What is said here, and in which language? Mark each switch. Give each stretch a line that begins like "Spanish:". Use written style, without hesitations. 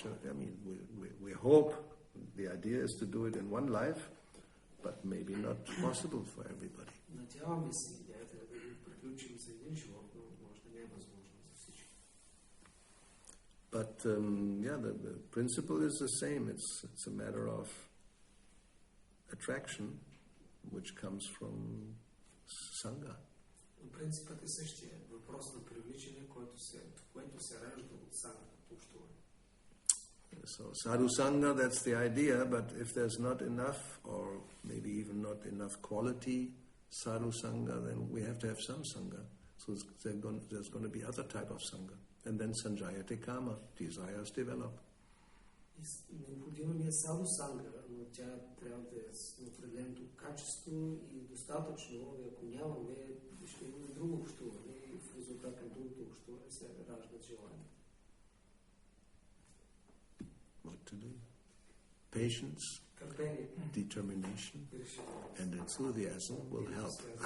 English: I mean, we hope, the idea is to do it in one life, but maybe not possible for everybody.
Bulgarian: Надяваме се, идеята е да го приключим за един живот, но може да не е възможно за всички.
English: But the principle is the same. It's a matter of attraction, which comes from Sangha.
Bulgarian: Принципът е същия. Въпрос на привличане, което се ражда от сангата, от общуване.
English: So sadhu sangha, that's the idea, but if there's not enough, or maybe even not enough quality sadhu sangha, then we have to have some sangha. So there's going to be other type of sangha. And then sanjayate kama, desires develop.
Bulgarian: Необходимо ни е садо санга, но тя трябва да е с определеното качество и достатъчно, ако нямаме, ще има друго общуване и в резултат на другото общуване се раждат желания.
English: What to do? Patience, determination, and enthusiasm will help.